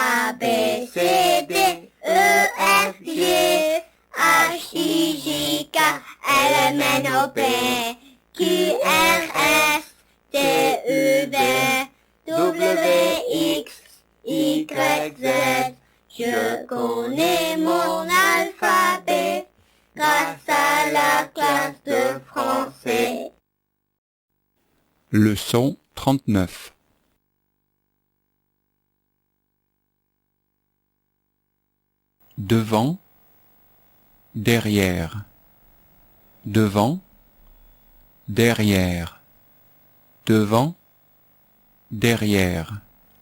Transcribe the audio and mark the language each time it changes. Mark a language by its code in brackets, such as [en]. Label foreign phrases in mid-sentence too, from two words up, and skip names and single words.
[fr] A, B, C, D, E, F, G, H, I, J, K, L, M, N, O, P, Q, R, S, T, U, V, W, X, Y, Z. Je connais mon alphabet grâce à la classe de français. Leçon 39. Devant, derrière, devant, derrière, devant, derrière.